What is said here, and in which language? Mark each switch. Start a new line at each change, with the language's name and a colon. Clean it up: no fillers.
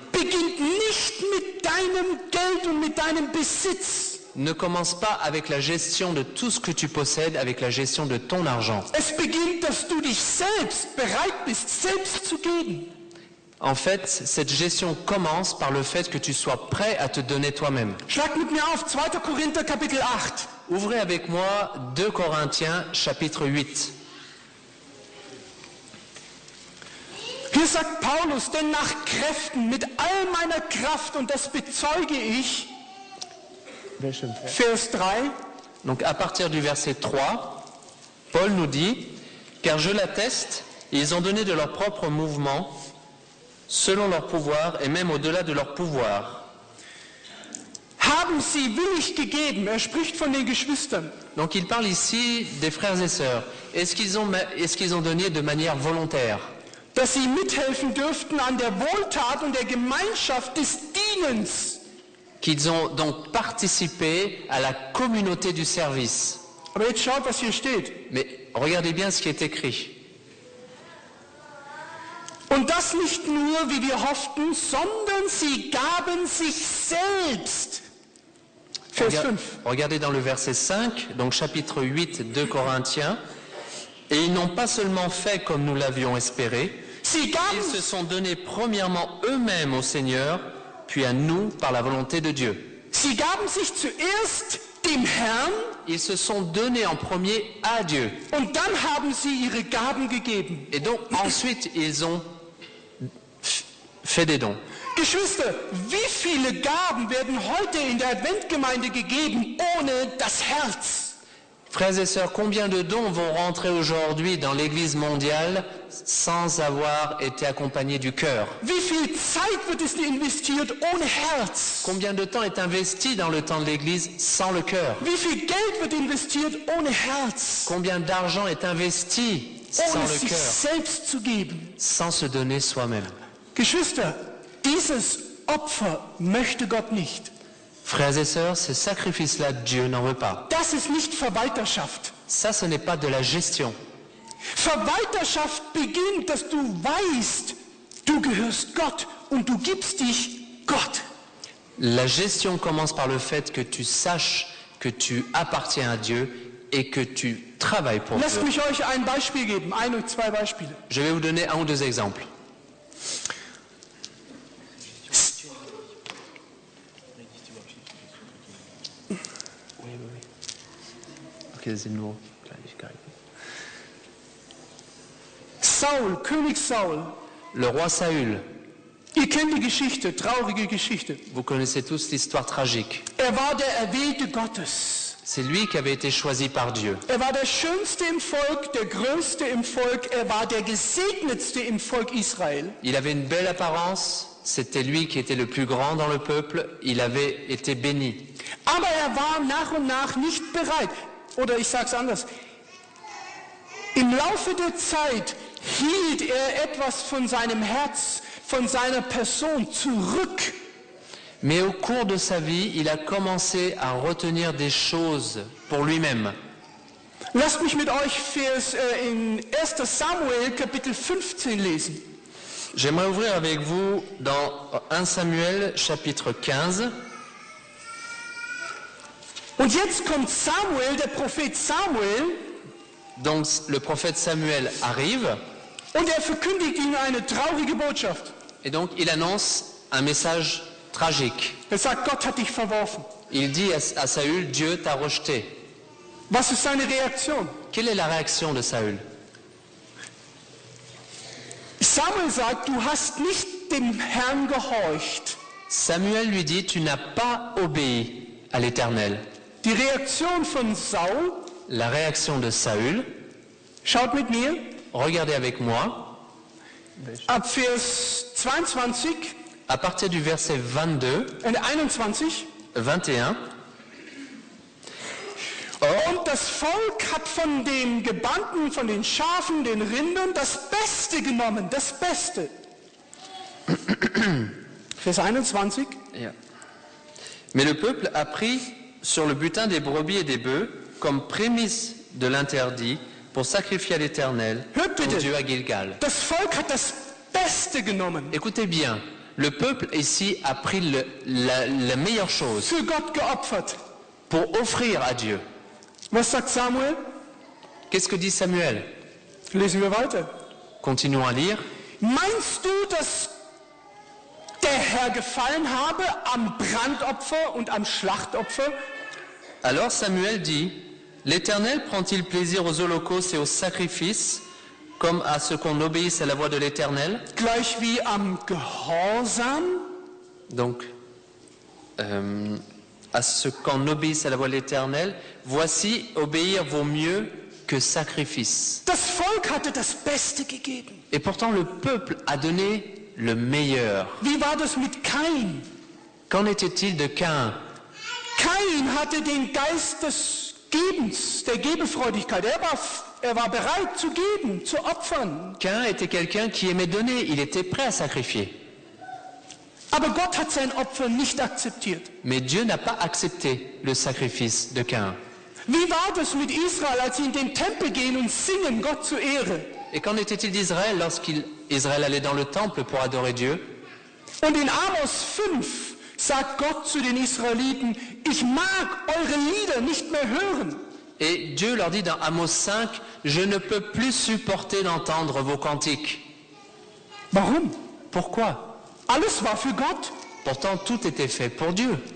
German: beginnt nicht mit deinem Geld und mit deinem Besitz.
French: ne commence pas avec la gestion de tout ce que tu possèdes, avec la gestion de ton argent.
German: Es beginnt, dass du dich selbst bereit bist, selbst zu geben.
French: En fait, cette gestion commence par le fait que tu sois prêt à te donner toi-même.
German: Schlag mit mir auf 2. Korinther Kapitel 8.
French: Ouvrez avec moi 2 Corinthiens chapitre 8.
German: Hier sagt Paulus, denn nach Kräften, mit all meiner Kraft, und das bezeuge ich, Vers 3,
French: Donc à partir du verset 3, Paul nous dit « Car je l'atteste, ils ont donné de leur propre mouvement, selon leur pouvoir et même au-delà de leur pouvoir.
German: haben sie willig gegeben. Er spricht von den Geschwistern. »
French: Donc il parle ici des frères et sœurs. Est-ce qu'ils ont donné de manière volontaire?
German: dass sie mithelfen dürften an der Wohltat und der Gemeinschaft des Dienens.
French: qu'ils ont donc participé à la communauté du service.
German: Aber jetzt schaut, was hier steht.
French: Mais regardez bien ce qui est écrit.
German: Und das nicht nur, wie wir hofften, sondern sie gaben sich selbst. Vers 5.
French: Regardez dans le verset 5, donc chapitre 8 de Corinthiens. Et ils n'ont pas seulement fait comme nous l'avions espéré,
German: Sie gaben,
French: ils se sont donnés premièrement eux-mêmes au Seigneur, puis à nous par la volonté de Dieu.
German: sie gaben sich zuerst dem Herrn
French: Ils se sont donnés en premier à Dieu.
German: und dann haben sie ihre Gaben gegeben.
French: Et donc ensuite ils ont fait des dons.
German: Geschwister, wie viele Gaben werden heute in der Adventgemeinde gegeben ohne das Herz?
French: Frères et sœurs, combien de dons vont rentrer aujourd'hui dans l'Église mondiale sans avoir été accompagnés du cœur?
German: Wie viel Zeit wird es investiert ohne Herz?
French: Combien de temps est investi dans le temps de l'Église sans le cœur?
German: Wie viel Geld wird investiert ohne Herz?
French: Combien d'argent est investi sans
German: Ohne
French: le
German: sich
French: cœur,
German: selbst zu geben.
French: sans se donner soi-même?
German: Geschwister, dieses Opfer möchte Gott nicht.
French: Frères et sœurs, ce sacrifice-là, Dieu n'en veut pas.
German: Das ist nicht Verwalterschaft.
French: Ça, ce n'est pas de la gestion.
German: Verwalterschaft beginnt, dass du weißt, du gehörst Gott und du gibst dich Gott.
French: La gestion commence par le fait que tu saches que tu appartiens à Dieu et que tu travailles pour
German: Lasst
French: Dieu.
German: mich euch ein Beispiel geben, ein oder zwei Beispiele.
French: Je vais vous donner un ou deux exemples.
German: Okay, das sind nur Kleinigkeiten. Saul, König Saul.
French: Le roi Saül,
German: Ihr kennt die Geschichte, traurige Geschichte.
French: vous connaissez tous l'histoire tragique.
German: Er war der Erwählte Gottes.
French: C'est lui qui avait été choisi par Dieu.
German: Er war der Schönste im Volk, der Größte im Volk. Er war der Gesegnetste im Volk Israel.
French: Il avait une belle apparence, c'était lui qui était le plus grand dans le peuple, il avait été béni.
German: Aber er war nach und nach nicht bereit. Oder ich sage es anders. Im Laufe der Zeit hielt er etwas von seinem Herz, von seiner Person zurück.
French: Mais au cours de sa vie, il a commencé à retenir des choses pour lui-même.
German: Lasst mich mit euch in 1. Samuel Kapitel 15 lesen.
French: J'aimerais ouvrir avec vous dans 1 Samuel chapitre 15.
German: Und jetzt kommt Samuel, der Prophet Samuel,
French: Donc le prophète Samuel arrive
German: und er verkündigt ihnen eine traurige Botschaft.
French: et donc il annonce un message tragique.
German: Er sagt, Gott hat dich verworfen.
French: Il dit à Saül, Dieu t'a rejeté.
German: Was ist seine Reaktion?
French: Quelle est la réaction de Saül?
German: Samuel sagt, du hast nicht dem Herrn gehorcht.
French: Samuel lui dit, tu n'as pas obéi à l'Éternel.
German: Die Reaktion von Saul,
French: La réaction de Saül,
German: schaut mit mir,
French: regardez avec moi,
German: ab Vers 22
French: à partir du verset 22,
German: und 21.
French: 21,
German: Und das Volk hat von den Gebannten, von den Schafen, den Rindern das Beste genommen, das Beste. Vers 21.
French: Mais le peuple a pris sur le butin des brebis et des bœufs comme prémisse de l'interdit pour sacrifier à l'Éternel,
German: Hört
French: ton
German: bitte,
French: Dieu à Gilgal.
German: das Volk hat das Beste genommen,
French: Écoutez bien, le peuple ici a pris la meilleure chose
German: für Gott geopfert.
French: pour offrir à Dieu.
German: Was sagt Samuel?
French: Qu'est-ce que dit Samuel?
German: Lesen wir weiter.
French: Continuons à lire.
German: Meinst du, dass der Herr gefallen habe am Brandopfer und am Schlachtopfer?
French: Alors Samuel dit, l'Éternel prend-il plaisir aux holocaustes et aux sacrifices comme à ce qu'on obéisse à la voix de l'Éternel?
German: Gleich wie am Gehorsam?
French: Donc, à ce qu'on obéisse à la voix de l'Éternel, voici, obéir vaut mieux que sacrifice.
German: Das Volk hatte das Beste gegeben.
French: Et pourtant le peuple a donné le meilleur.
German: Wie war das mit Kain?
French: Qu'en était-il de Caïn?
German: Kain hatte den Geist des Gebens, der Gebefreudigkeit. Er war Er war bereit zu geben, zu opfern.
French: Caïn était quelqu'un qui aimait donner, il était prêt à sacrifier.
German: Aber Gott hat sein Opfer nicht akzeptiert.
French: Mais Dieu n'a pas accepté le sacrifice de Caïn.
German: Wie war das mit Israel, als sie in den Tempel gehen und singen, Gott zur Ehre?
French: Et qu'en était-il d'Israël lorsqu'Israël allait dans le temple pour adorer Dieu?
German: Und in Amos 5 sagt Gott zu den Israeliten, ich mag eure Lieder nicht mehr hören.
French: Et Dieu leur dit dans Amos 5, je ne peux plus supporter d'entendre vos cantiques.
German: Warum?
French: Pourquoi?
German: Alles war für Gott.
French: Pourtant tout était fait pour Dieu.